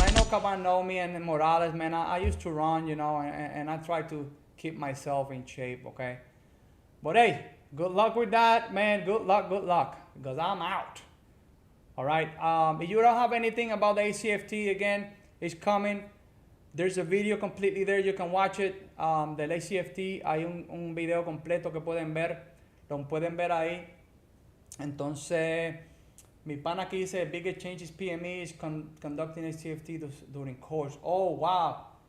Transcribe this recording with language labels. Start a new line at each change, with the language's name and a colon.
English: And I know Caban know me and Morales, man. I used to run, and I try to keep myself in shape, okay? But hey, good luck with that, man. Good luck, because I'm out. All right. If you don't have anything about the ACFT, again, it's coming. There's a video completely there. You can watch it.
Spanish: Del ACFT, hay un video completo que pueden ver. Lo pueden ver ahí. Entonces, mi pana aquí dice,
English: biggest changes PME is conducting ACFT during course. Oh, wow.